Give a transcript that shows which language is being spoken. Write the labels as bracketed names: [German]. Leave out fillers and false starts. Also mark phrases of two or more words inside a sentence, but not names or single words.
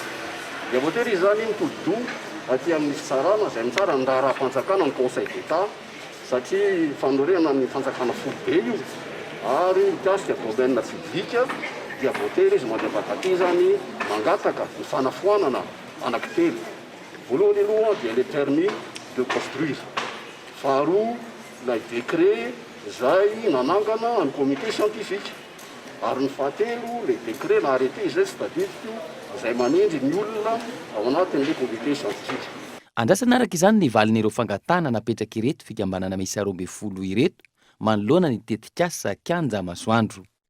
[Malagasy] Dia voatery izany mitodi-do aty amin'ny fitsarana izay mitsara ny raharaha-panjakana ny [French] Conseil d'État [Malagasy] satria fanorena ny fanjakana foibe io ary mikasika domaine publika dia voatery izy mandram-pahafatezany mangataka ny fanafoanana anankitelo. Voalohany aloha dia [French] le permis de construire. [Malagasy] Faharoa ilay décret izay nanangana ny [French] comité scientifique. [Malagasy] Ary ny fahatelo le [French] décret [Malagasy] na [French] arrêté [Malagasy] izay tsy tadidiko izay manindry ny olona ao anatin'le [French] comité scientifique. [Malagasy] Andrasana araka izany ny valin'ireo fangatana napetraka ireto fikambanana misy 12 ireto manoloana ny tetikasa Kianja Masoandro.